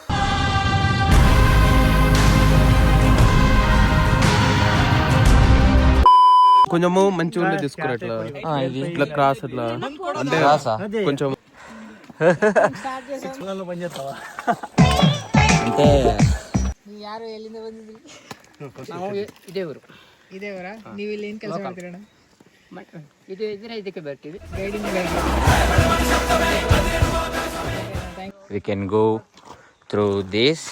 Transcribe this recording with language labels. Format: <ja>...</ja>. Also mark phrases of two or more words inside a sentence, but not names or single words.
<te>కొంచెము మంచిగా ఉండే తీసుకురా ఇట్లా ఇట్లా క్రాస్ అట్లా అంటే కొంచెం అంటే</te> <kn>ಇದೇ ಊರು ನೀವು ಇಲ್ಲಿ ಏನು ಕೆಲಸ ಮಾಡ್ತೀರಣ್ಣ? ಇದು ಇದ್ರೆ ಇದಕ್ಕೆ ಬರ್ತೀವಿ ಗೈಡಿಂಗ್.</kn> <en>we can go through this</en>